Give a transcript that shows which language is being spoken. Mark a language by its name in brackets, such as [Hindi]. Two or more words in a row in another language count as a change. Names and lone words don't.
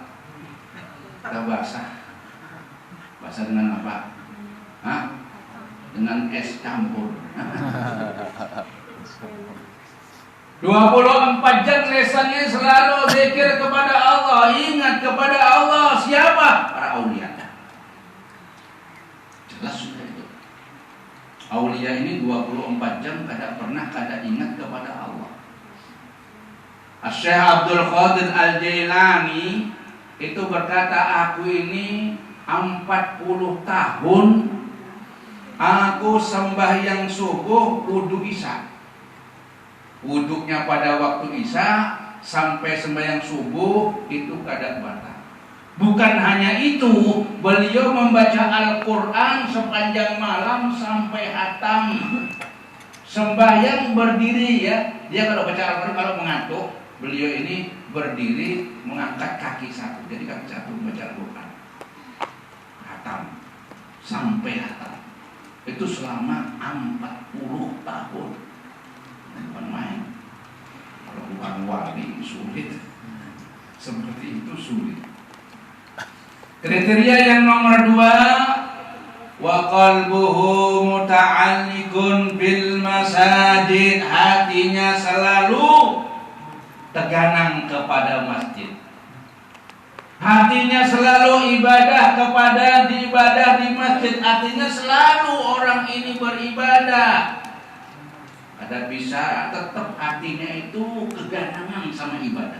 [Indonesian] Kita basah. Basah dengan apa? Hah? Dengan es campur. 24 jam lesannya selalu zikir kepada Allah, ingat kepada Allah. Siapa? Para aulia. Jelas sudah itu. Aulia ini 24 jam kada pernah kada ingat kepada Allah. Syekh Abdul Qadir Al-Jailani itu berkata, aku ini 40 tahun aku sembahyang subuh, wudu isya. Wuduknya pada waktu isya sampai sembahyang subuh itu kada batal. Bukan hanya itu, beliau membaca Al-Quran sepanjang malam sampai hatam. Sembahyang berdiri ya. Dia kalau baca Al-Quran, kalau mengantuk, beliau ini berdiri mengangkat kaki satu. Jadi kaki satu membaca Al-Quran. Hatam. Sampai hatam. Itu selama 40 tahun. Bukan main. Kalau bukan wali sulit. Seperti itu sulit. Kriteria yang nomor 2, [Arabic] وقلبه متعلق بالمساجد. [Indonesian] Hatinya selalu terganang kepada masjid. Hatinya selalu ibadah kepada ibadah di masjid. Artinya selalu orang ini beribadah. Ada bisa tetap hatinya itu keganangan sama ibadah.